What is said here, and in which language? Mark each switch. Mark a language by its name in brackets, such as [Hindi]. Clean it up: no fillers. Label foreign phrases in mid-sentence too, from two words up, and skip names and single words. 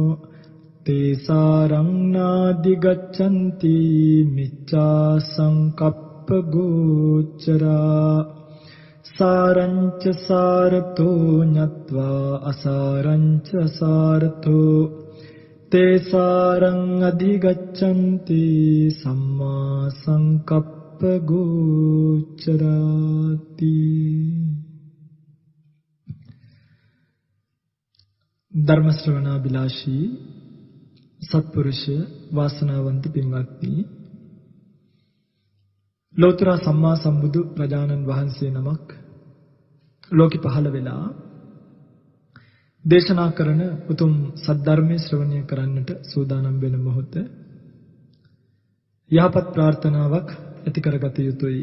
[Pali] තේසාරං නාදි ගච්ඡanti මිච්ඡා සංකප්ප ගෝචරා සාරංච සාරතෝ ඤත්වා අසාරංච අසාරතෝ තේසාරං අධිගච්ඡanti සම්මා සංකප්ප ගෝචරාති. [Sinhala] ධර්ම ශ්‍රවණාබිලාෂී සත්පුරුෂ වාසනාවන්ත පින්වත්නි, ලෝතර සම්මා සම්බුදු රජාණන් වහන්සේ නමක් ලෝකෙ පහළ වෙලා දේශනා කරන උතුම් සද්ධර්මයේ ශ්‍රවණය කරන්නට සූදානම් වෙන මොහොත යහපත් ප්‍රාර්ථනාවක් ඇති කරගත යුතුයි.